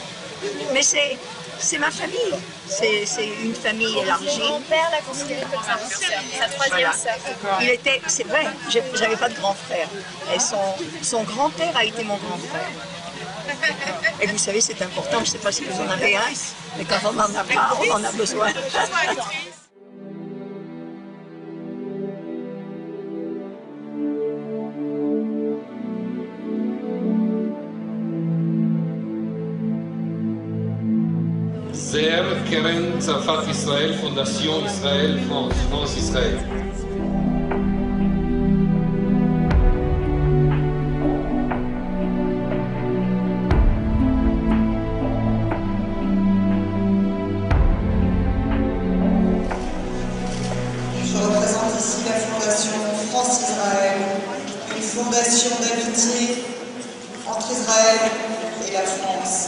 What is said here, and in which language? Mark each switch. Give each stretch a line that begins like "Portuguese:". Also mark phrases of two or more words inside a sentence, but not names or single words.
French: Mais c'est c'est ma famille. C'est une famille élargie. Mon père l'a considéré comme sa troisième sœur. C'est vrai, j'avais pas de grand frère. Et son grand-père a été mon grand frère. Et vous savez, c'est important, je ne sais pas si vous en avez un, mais quand on n'en a pas, on en a besoin.
Hebrew: זאב קרן צרפת ישראל, פונדציון ישראל, פרנס ישראל.
French: Je représente ici la Fondation France-Israël, une fondation d'amitié entre Israël et la France.